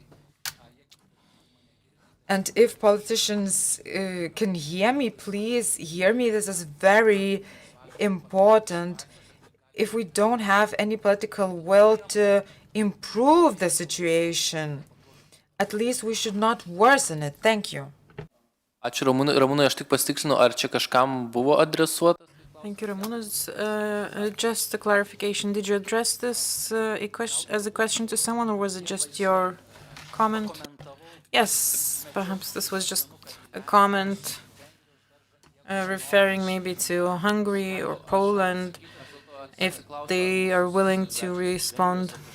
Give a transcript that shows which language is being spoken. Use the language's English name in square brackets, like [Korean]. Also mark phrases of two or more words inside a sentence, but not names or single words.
[English] And if politicians can hear me, please hear me. This is very important. If we don't have any political will to improve the situation, at least we should not worsen it. Thank you. [Lithuanian] Ačiū Ramūnai, aš tik pasitikslinu, ar čia kažkam buvo adresuota? [English] Thank you, Ramonas. Just a clarification. Did you address this as a question to someone, or was it just your comment? Yes, perhaps this was just a comment. referring maybe to Hungary or Poland, if they are willing to respond.